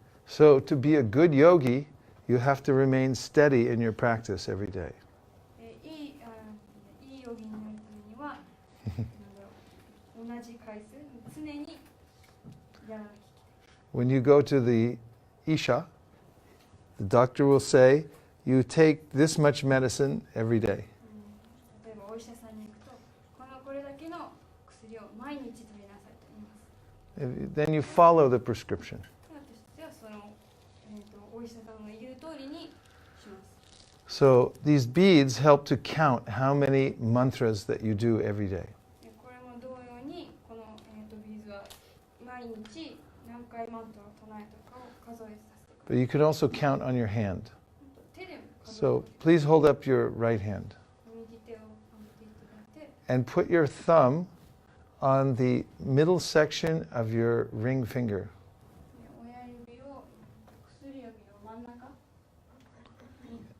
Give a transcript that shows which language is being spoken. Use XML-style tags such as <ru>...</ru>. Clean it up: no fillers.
<en>So to be a good yogi, you have to remain steady in your practice every day.</en> <ja>いいヨギになるためには同じ回数常にやらなきゃいけない。</ja> <en>When you go to the Isha, the doctor will say, you take this much medicine every day.</en> <ja>例えばお医者さんに行くとこれだけの薬を毎日取りなさいと言います。</ja> <en>Then you follow the prescription.</en> <ja>私はその、お医者さんの言う通りにします。</ja> <en>So these beads help to count how many mantras that you do every day.</en> <ja>これも同様にこの、ビーズは毎日何回マントラを唱えたかを数えさせてください。</ja> <en>But you can also count on your hand.</en> <ja>手でも数え</ja> <en>So please hold up your right hand</en> <ja>右手を上げていただいて、</ja> <en>and put your thumb on the middle section of your ring finger.</en> <ja>親指を薬指の真ん中に</ja>